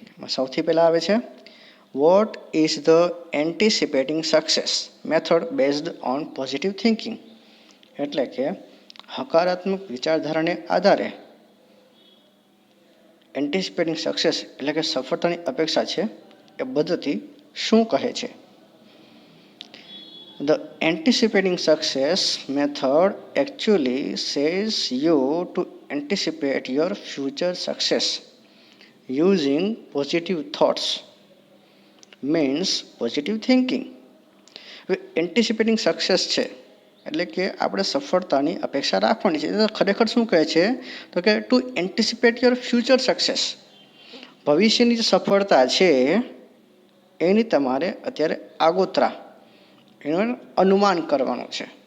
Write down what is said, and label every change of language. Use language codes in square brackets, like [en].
[gu] સૌથી પહેલાં આવે છે, [en] What is the anticipating success method based on positive thinking? [gu] એટલે કે હકારાત્મક વિચારધારાને આધારે એન્ટિસિપેટિંગ સક્સેસ એટલે કે સફળતાની અપેક્ષા છે એ પદ્ધતિ શું કહે છે. [en] The anticipating success method actually says you to anticipate your future success using positive thoughts, means positive thinking. [gu] Anticipating success છે એટલે કે આપણે સફળતાની અપેક્ષા રાખવાની છે. તો ખરેખર શું કહે છે તો કે [en] to anticipate your future success, [gu] ભવિષ્યની જે સફળતા છે એની તમારે અત્યારે આગોતરા એનું અનુમાન કરવાનું છે.